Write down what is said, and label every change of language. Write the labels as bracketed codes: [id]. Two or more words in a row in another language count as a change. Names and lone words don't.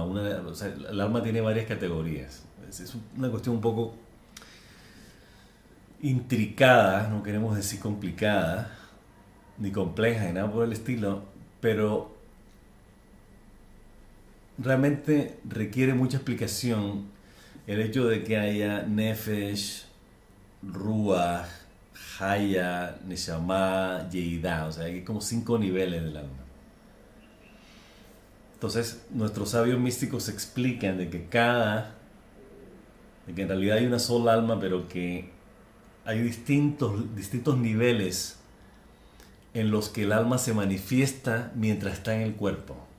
[es] El alma tiene varias categorías. Es una cuestión un poco intricada, no queremos decir complicada, ni compleja, ni nada por el estilo, pero realmente requiere mucha explicación el hecho de que haya [he] נפש, רוח, חיה, נשמה, יחידה, [es] o sea, hay como 5 niveles del alma. Entonces, nuestros sabios místicos explican de que en realidad hay una sola alma, pero que hay distintos niveles en los que el alma se manifiesta mientras está en el cuerpo.